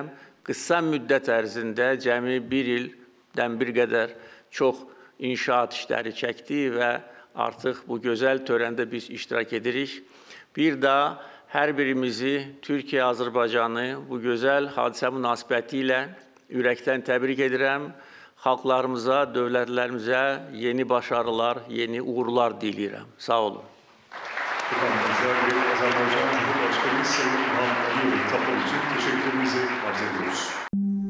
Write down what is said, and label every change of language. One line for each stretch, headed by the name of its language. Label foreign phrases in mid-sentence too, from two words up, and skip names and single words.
Azerbaijani: Qısa müddət ərzində cəmi bir ildən bir qədər çox inşaat işləri çəkdi və artıq bu gözəl törəndə biz iştirak edirik. Bir daha hər birimizi, Türkiyə-Azərbaycanı bu gözəl hadisə münasibəti ilə ürəkdən təbrik edirəm. Xalqlarımıza, dövlətlərimizə yeni başarılar, yeni uğurlar diləyirəm. Sağ olun.
Turkish: Azerbaycan Cumhurbaşkanı Sayın İlham Aliyev tablo için teşekkürlerimizi arz ediyoruz.